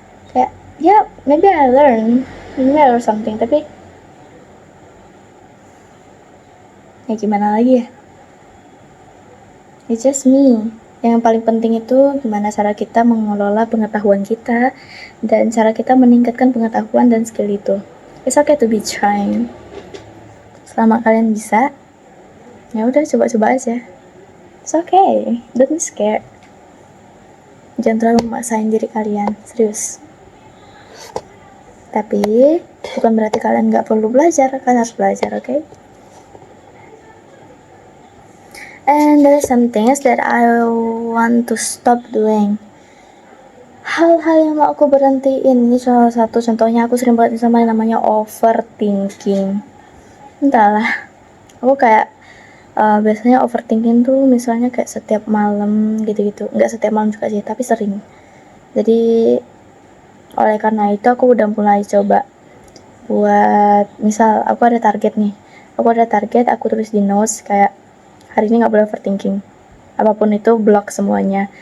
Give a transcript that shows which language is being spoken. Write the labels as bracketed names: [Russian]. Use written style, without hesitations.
[Indonesian] Kayak ya [English] maybe I learn something, [Indonesian] tapi ya gimana lagi ya, [English] it's just me. [Indonesian] Yang paling penting itu gimana cara kita mengelola pengetahuan kita dan cara kita meningkatkan pengetahuan dan skill itu. [English] It's okay to be trying. [Indonesian] Selama kalian bisa, ya udah coba-coba aja. [English] It's okay, don't be scared. [Indonesian] Jangan terlalu memaksain diri kalian, serius. Tapi bukan berarti kalian nggak perlu belajar, kalian harus belajar, okay? [English] And there are some things that I want to stop doing. [Indonesian] Hal-hal yang mau aku berhentiin, ini salah satu contohnya. Aku sering banget sama yang namanya overthinking. Entahlah, aku kayak biasanya overthinking tuh misalnya kayak setiap malam gitu-gitu. Nggak setiap malam juga sih, tapi sering. Jadi oleh karena itu aku udah mulai coba buat, misal aku ada target, aku tulis di notes kayak hari ini nggak boleh overthinking, apapun itu block semuanya.